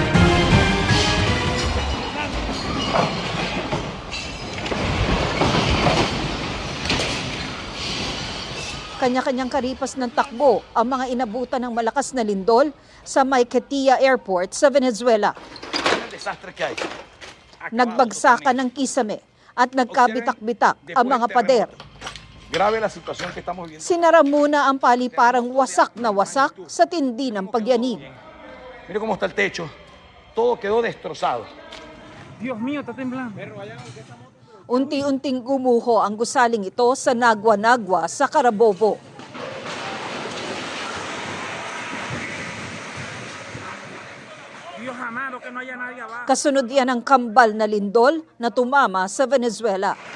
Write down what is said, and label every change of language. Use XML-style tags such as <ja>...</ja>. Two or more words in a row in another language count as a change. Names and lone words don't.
<tl>Kanya-kanyang karipas ng takbo ang mga inabutan ng malakas na lindol sa Maiquetía Airport sa Venezuela. Nagbagsakan ng kisame at nagkabitak-bitak ang mga pader. Sinara muna ang paliparang wasak na wasak sa tindi ng pagyanig.</tl> <es>Mira cómo está el techo. Todo quedó destrozado. Dios mío, está temblando.</es> <tl>Unti-unting gumuho ang gusaling ito sa Nagua-Nagua sa Carabobo. Kasunod yan ang kambal na lindol na tumama sa Venezuela.</tl>